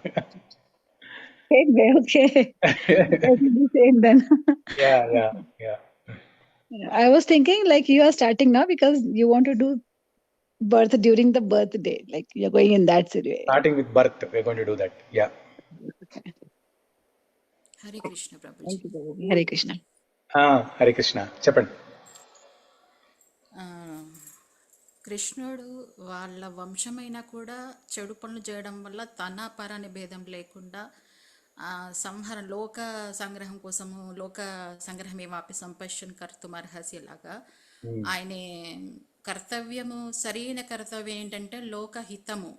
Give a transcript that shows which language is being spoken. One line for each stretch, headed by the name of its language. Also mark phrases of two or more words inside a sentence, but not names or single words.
English: Okay. That will be same then. Yeah. I was thinking like you are starting now because you want to do birth during the birthday, like you're going in that situation. Starting with birth, we're going to do that. Yeah. Okay.
Sanskrit: Hare Krishna, Prabhuji. Hare Krishna. Hare Krishna. Chappan.
Telugu: కృష్ణుడు వాళ్ళ వంశమైనా కూడా చెడు పనులు చేయడం వల్ల తన పరాని భేదం లేకుండా సంహరణ, లోక సంగ్రహం కోసము,
Sanskrit: లోక సంగ్రహమేవాపి సంపశ్యన్ కర్తుమర్హసి
Telugu: లాగా ఆయన కర్తవ్యము, సరైన కర్తవ్యం ఏంటంటే లోకహితము.